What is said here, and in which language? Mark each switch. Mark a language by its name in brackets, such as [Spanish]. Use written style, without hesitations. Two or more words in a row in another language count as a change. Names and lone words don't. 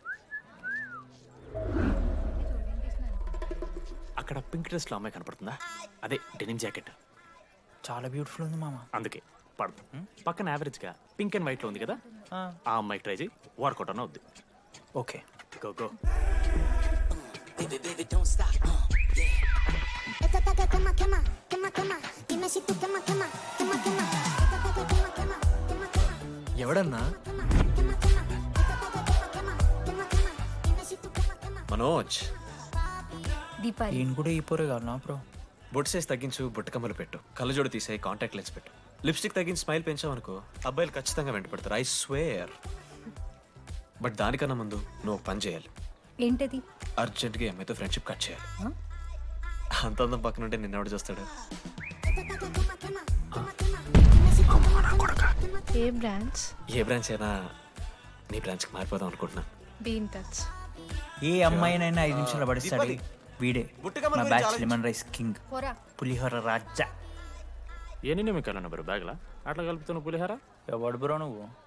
[Telugu] అక్కడ పింక్ డ్రెస్లో అమ్మాయి కనపడుతుందా? అదే డెనిమ్ జాకెట్. చాలా బ్యూటిఫుల్ ఉంది మామ. అందుకే పడుతుంది. పక్కన యావరేజ్గా [English] pink and white [Telugu] ఉంది కదా, ఆ అమ్మాయికి ట్రై చేయి. వర్కౌట్ అన్న వద్దు. ఓకే [English] go go [Spanish] Esta taca quema, quema, quema, quema. Dime si tú quema, quema, quema, quema. Esta taca quema, quema, quema, quema, [Telugu] ఎవడన్నా [Spanish] quema, quema, quema. Esta taca quema, quema, quema, quema. Dime si tú quema, quema. [Telugu] మనోజ్ దీపాలి ఈయన కూడా ఈ పోరే కాదు బ్రో. బొట్టు సైజ్ తగ్గించు బుట్టకమ్మలు పెట్టు కళ్ళజోడు తీసే కాంటాక్ట్ లెన్స్ పెట్టు లిప్స్టిక్ తగ్గించి స్మైల్ పెంచావు అనుకో అబ్బాయిలు ఖచ్చితంగా వెంటపడతారు [English] I swear but [Telugu] దానికన్నా ముందు నువ్వు ఒక పని చేయాలి ఏంటది అర్జెంట్గా అమ్మాయితో ఫ్రెండ్షిప్ కట్ చేయాలి అంత అందం పక్కన ఉంటే నిన్నెవడు చూస్తాడు [Spanish] Esta taca quema, quema, quema, quema. Dime si tú quema, quema, quema. [Telugu] ఏ బ్రాంచ్ ఏ బ్రాంచ్ అయినా నీ బ్రాంచ్కి మారిపోదాం అనుకుంటున్నా [English] be in touch [Telugu] ఏ అమ్మాయినైనా 5 నిమిషాలు పడిస్తాడు దీపాలి. వీడే బుట్టకమ్మల మా గురించి బ్యాచ్ ఆలోచించు. [English] lemon rice king [Telugu] పోరా పులిహోర రాజా. ఎన్ని నిమిషాలు బ్రో బ్యాగ్లా అట్లా కలుపుతున్న పులిహార ఎవడు బ్రో నువ్వు?